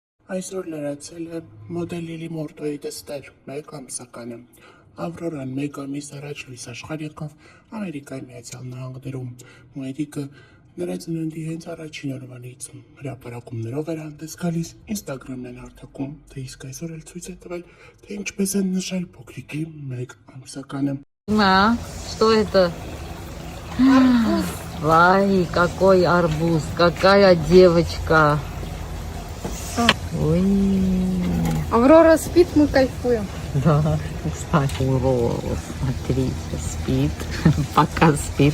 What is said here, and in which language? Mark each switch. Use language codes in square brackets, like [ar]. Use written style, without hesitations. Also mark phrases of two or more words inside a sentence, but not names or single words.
[hy] Այսօր լրացել է մոդել Լիլի Մորտոյի դստեր, 1 ամսականը։ Ավրորան 1 ամիս առաջ լույս աշխարհ եկավ Ամերիկայի Միացյալ Նահանգներում։ Մայրիկը նրա ծննդի հենց առաջին օրվանից հրապարակումներով էր հանդես գալիս, Instagram-ն են հարթակում, թե իսկ այսօր էլ ցույց է տվել, թե ինչպես են նշել փոքրիկի 1 ամսականը։ [ru] Что это? Вай, какой арбуз, какая девочка. Ой. Аврора спит, мы кайфуем. Да, кстати, Аврора, смотрите, спит, пока спит.